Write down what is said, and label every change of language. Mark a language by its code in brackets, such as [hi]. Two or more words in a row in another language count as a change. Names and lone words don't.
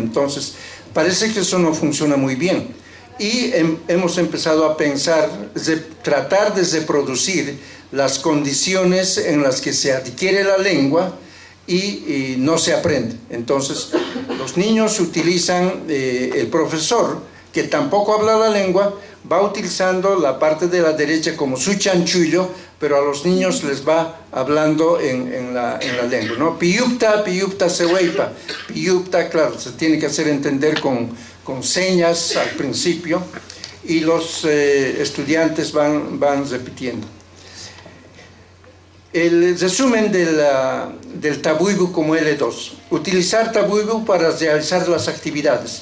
[es] Entonces, parece que eso no funciona muy bien. Y hemos empezado a pensar, tratar de reproducir las condiciones en las que se adquiere la lengua y no se aprende. Entonces, los niños utilizan, el profesor, que tampoco habla la lengua, va utilizando la parte de la derecha como su chanchullo, pero a los niños les va hablando en la lengua, ¿no? Piyupta, piyupta seweipa. Piyupta, claro, se tiene que hacer entender con señas al principio, y los estudiantes van repitiendo. El resumen del tabuibu como L2. Utilizar tabuibu para realizar las actividades.